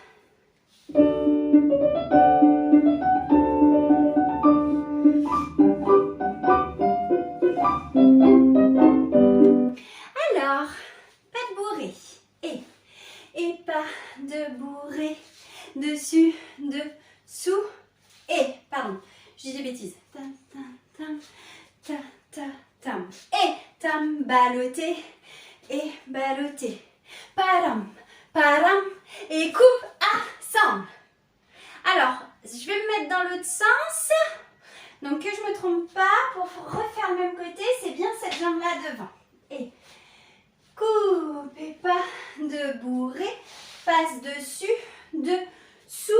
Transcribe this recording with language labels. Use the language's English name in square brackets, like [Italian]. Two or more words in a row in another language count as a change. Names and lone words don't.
[French] Alors, pas de bourrée. Et pas de bourrée. Dessus, dessous. Et, pardon, je dis des bêtises. Tam, tam, tam, ta, ta, tam. Et tam, ballotté. Et ballotté. Param, param. Et coupe ensemble. Alors, je vais me mettre dans l'autre sens. Donc que je ne me trompe pas, pour refaire le même côté, c'est bien cette jambe-là devant. Et coupe et pas de bourrée, passe dessus, dessous.